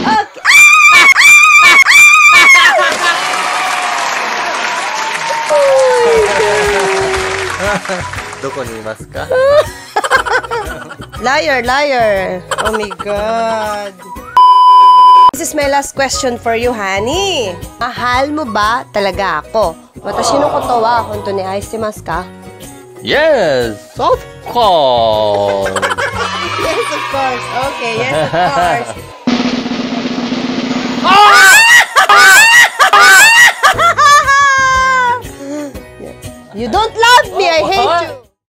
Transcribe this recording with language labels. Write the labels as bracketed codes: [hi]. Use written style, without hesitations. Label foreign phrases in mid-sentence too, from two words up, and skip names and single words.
[en] Okay. Liar. Oh my God. This is my last question for you, honey. [tl] Mahal mo ba talaga ako? [ja] 私のことは本当に愛してますか? [en] Yes, of course. Yes, of course. Okay, yes, of course. You don't love me. I hate you.